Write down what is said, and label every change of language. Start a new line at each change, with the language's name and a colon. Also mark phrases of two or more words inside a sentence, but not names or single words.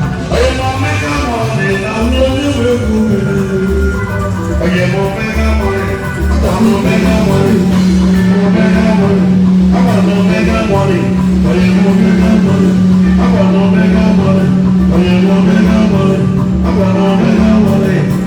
Igbo: Onye m
English: omega money
Igbo: na nwa onye nwe egwu mere. Onye m
English: omega money,
Igbo: agba m
English: omega money, omega money,
Igbo: agba m
English: omega money,
Igbo: agba m
English: omega money,
Igbo: onye m
English: omega money,
Igbo: agba m
English: omega money.